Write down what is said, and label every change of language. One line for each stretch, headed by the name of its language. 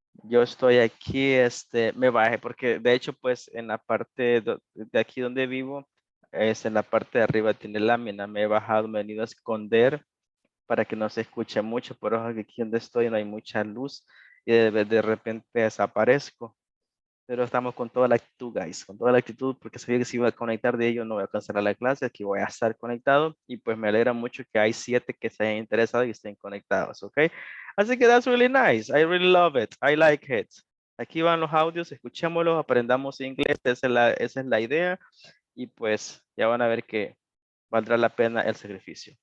Spanish: Yo estoy aquí, me bajé porque de hecho pues en la parte de aquí donde vivo, en la parte de arriba tiene lámina, me he bajado, me he venido a esconder para que no se escuche mucho, pero aquí donde estoy no hay mucha luz y de repente desaparezco. Pero estamos con toda la actitud, guys, con toda la actitud, porque sabía que si iba a conectar de ello no voy a cancelar la clase, aquí voy a estar conectado y pues me alegra mucho que hay 7 que se hayan interesado y estén conectados, ¿ok? Así que
English: that's really nice, I really love it, I like it.
Spanish: Aquí van los audios, escuchémoslos, aprendamos inglés, esa es la idea y pues ya van a ver que valdrá la pena el sacrificio.